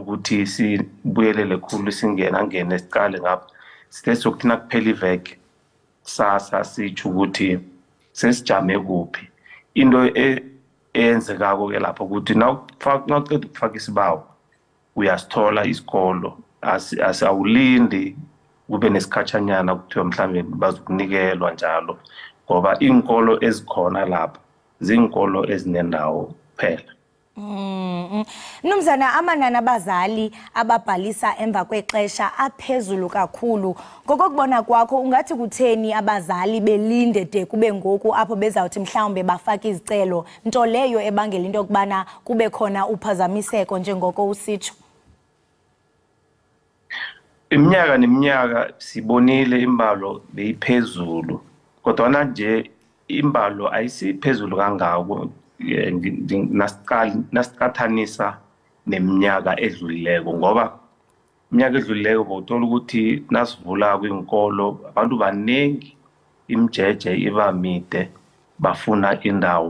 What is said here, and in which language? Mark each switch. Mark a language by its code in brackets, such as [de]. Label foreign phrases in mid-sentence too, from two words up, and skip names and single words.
[nr] ukuthi sibuyelele khulu ngene esiqale ngapha sithe kuphela iveke sasa sitsho ukuthi sesijame kuphi into eyenzekako ke lapho ukuthi nawuqeda ukufaka isibawo uyasithola isikolo asawulindi kube nesikhatshanyana kuthiwa mhlambe bazokunikelwa njalo ngoba inkolo ezikhona lapha zinkolo ezinendawo kuphela. [xh] Mnumzana, amanani abazali ababhalisa emva kwexesha aphezulu kakhulu. Ngokubona kwakho ungathi kutheni abazali belinde de kube ngoku apho bezawuthi mhlawumbe bafaka izicelo, nto leyo ebangela into yokubana kube khona uphazamiseko njengoko usitsho? [nr] Iminyaka neminyaka sibonile imbalo beyiphezulu, kodwa nje imbalo ayisiphezulu kangako nasiqathanisa neminyaka edlulileko, ngoba iminyaka edlulileko bawuthola ukuthi nasivula kwinkolo abantu baningi, imjeje iba mide, bafuna indawo.